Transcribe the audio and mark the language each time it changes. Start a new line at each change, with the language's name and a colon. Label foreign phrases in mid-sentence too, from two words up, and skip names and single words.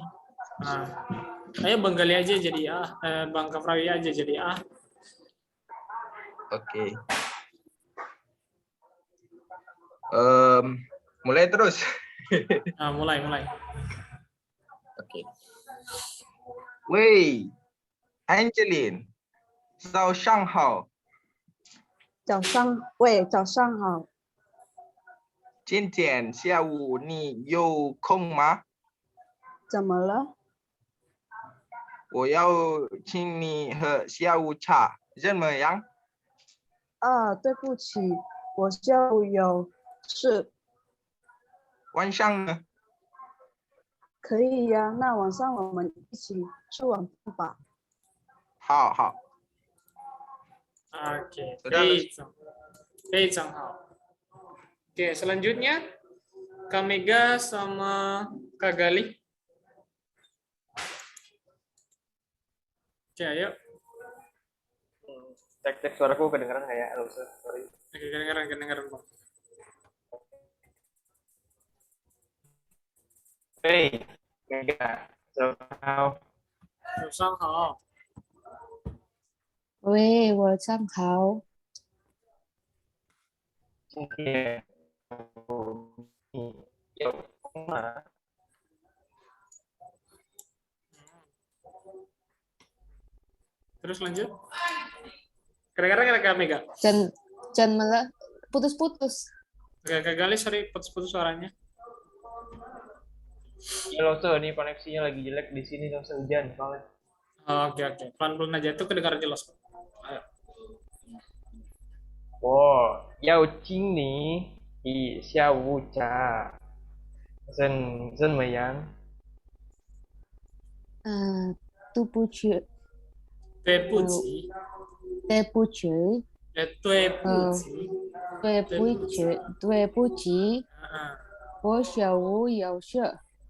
Indonesian: Ayo Bang Gali aja jadi A. Bang Kafrawi aja jadi A. Oke. Mulai terus. Mulai. Oke. Wei, Angelin,
Chinese: 早上好。早上好。今天下午你有空吗？怎么了？我要请你喝下午茶，怎么样？对不起，我下午有事。晚上呢？可以呀，那晚上我们一起吃晚饭吧。好。
Indonesian: Oke, Sudah,
Chinese: 非常好.
Indonesian: Oke, selanjutnya Kak Mega sama Kak Gali. Oke, ayo. Cek suaraku kedengeran nggak ya? Sorry. Oke, kedengeran, Bang.
English: Hey, Mega. So, how?
Chinese: 早上好。喂，晚上好。今天你有空吗？
Indonesian: Terus lanjut. Kira-kira Kak Mega. Jangan malah putus-putus. Oke, Kak Gali, sorry, putus-putus suaranya. Ya lo tuh, ini koneksinya lagi jelek di sini, nggak usah hujan soalnya. Oke. Pelan-pelan aja, itu kedengaran jelas. Ayo.
Chinese: 我要请你以下午茶，怎么样？对不起，对不起。对不起，我下午有事。